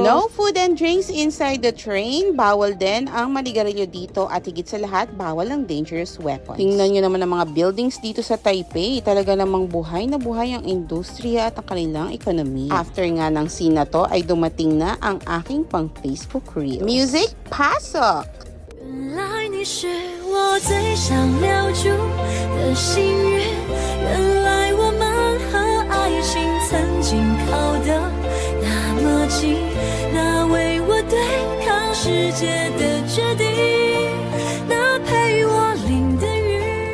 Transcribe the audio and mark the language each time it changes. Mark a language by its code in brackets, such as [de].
[en] No food and drinks inside the train. [tl] Bawal din ang manigarilyo dito. At higit sa lahat, bawal ang [en] dangerous weapons. [tl] Tingnan nyo naman ang mga buildings dito sa Taipei. Talaga namang buhay na buhay ang industriya at ang kanilang economy. After nga ng scene na to, ay dumating na ang aking pang Facebook reel. Music, pasok! [zh] 原来你是我最想留住的幸运，原来我们和爱情曾经靠得那么近，那为我对抗世界的决定，那陪我淋的雨。